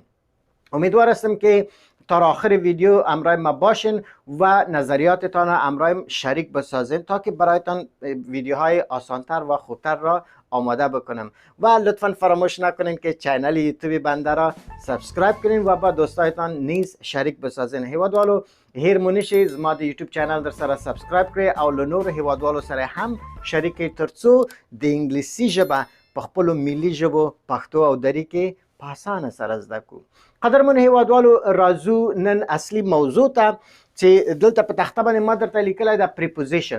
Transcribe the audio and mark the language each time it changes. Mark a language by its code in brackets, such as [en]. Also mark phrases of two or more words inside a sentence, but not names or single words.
[fa] امیدوار هستم که تا آخر ویدیو همراه ما باشین و نظریاتتان همراه شریک بسازین تا که برایتان ویدیوهای آسانتر و خوبتر را آماده بکنم. و لطفا فراموش نکنین که چینل یوتیوب بنده را سابسکرایب کنین و با دوستایتان نیز شریک بسازین. [ps] هیوادوالو هیر مونیشی زما د یوټیوب چینل در سره سابسکرایب کړئ او له نورو هیوادوالو سره هم شریک ترڅو د انګلیسي ژبه په خپلو ملي ژبو پښتو او دري کې په اسانه سره زده کړو. قدرمن هیوادوالو، راځو نن اصلي موضوع ته چې دلته په تخته باندې ما درته لیکلی ده پریپوزیشن.